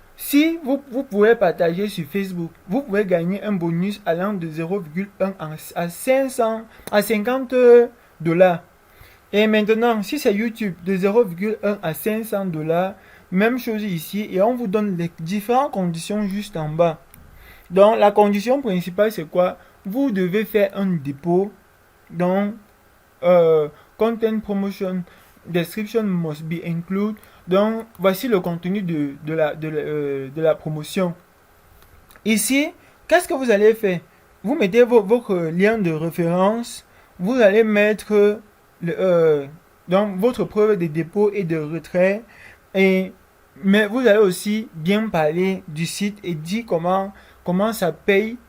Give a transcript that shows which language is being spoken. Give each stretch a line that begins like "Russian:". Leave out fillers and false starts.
French: Si vous pouvez partager sur Facebook, vous pouvez gagner un bonus allant de 0,1 à 50 dollars. Et maintenant, si c'est YouTube, de 0,1 à 500 dollars, même chose ici. Et on vous donne les différentes conditions juste en bas. Donc, la condition principale, c'est quoi? Vous devez faire un dépôt.
English: Donc, content promotion description must be included.
French: Donc, voici le contenu de la promotion. Ici, qu'est-ce que vous allez faire? Vous mettez votre lien de référence. Vous allez mettre donc votre preuve de dépôt et de retrait. Mais vous allez aussi bien parler du site et dire comment ça paye.